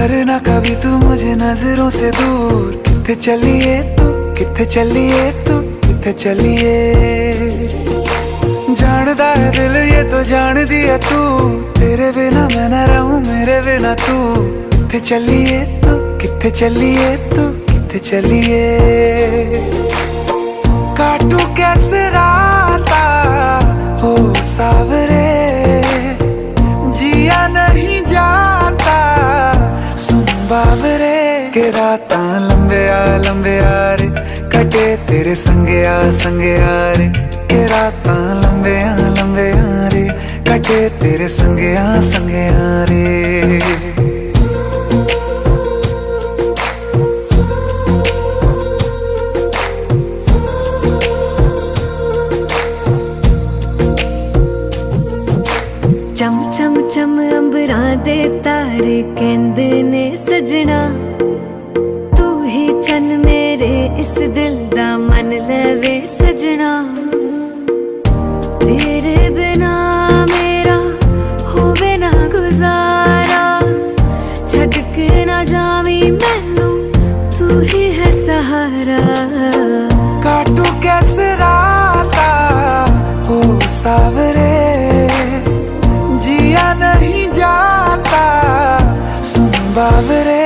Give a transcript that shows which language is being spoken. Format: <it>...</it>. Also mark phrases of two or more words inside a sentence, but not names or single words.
<hi>ना कभी तू मुझे नजरों से दूर,</hi> <pa>ਕਿੱਥੇ ਚੱਲਿਐਂ ਤੂੰ, ਕਿੱਥੇ ਚੱਲਿਐਂ ਤੂੰ, ਕਿੱਥੇ ਚੱਲਿਐਂ।</pa> <hi>जानदा है दिल ये तो जान दिया तू, तेरे बिना मैं न रहूं मेरे बिना तू।</hi> <pa>ਕਿੱਥੇ ਚੱਲਿਐਂ ਤੂੰ, ਕਿੱਥੇ ਚੱਲਿਐਂ ਤੂੰ, ਕਿੱਥੇ ਚੱਲਿਐਂ।</pa> <hi>काटू कैसे राता हो सावरे, जिया नहीं जाता सुन बाबरे।</hi> <pa>ਕੇ ਰਾਤਾਂ ਲੰਬੇ ਆ ਰੇ, ਕਟੇ ਤੇਰੇ ਸੰਗੇ ਆ ਰੇ। ਕੇ ਰਾਤਾਂ ਲੰਬੇ ਆ ਰੇ, ਕਟੇ ਤੇਰੇ ਸੰਗੇ ਆ ਰੇ। ਚਮ ਚਮ ਚਮ ਅੰਬਰਾਂ ਦੇ ਤਾਰੇ ਕਹਿੰਦੇ ਨੇ ਸੱਜਣਾ, ਤੂੰ ਹੀ ਚੰਨ ਮੇਰੇ ਇਸ ਦਿਲ ਦਾ ਮਨ ਲਵੇ ਸੱਜਣਾ। ਤੇਰੇ ਬਿਨਾ ਮੇਰਾ ਹੋਵੇ ਨਾ ਗੁਜ਼ਾਰਾ, ਛੱਡ ਕੇ ਨਾ ਜਾਵੀਂ ਮੈਨੂੰ ਤੂੰ ਹੀ ਹੈ ਸਹਾਰਾ।</pa> <hi>काटू कैसे राता हो सावरे, जिया नहीं जाता सुन बाबरे।</hi>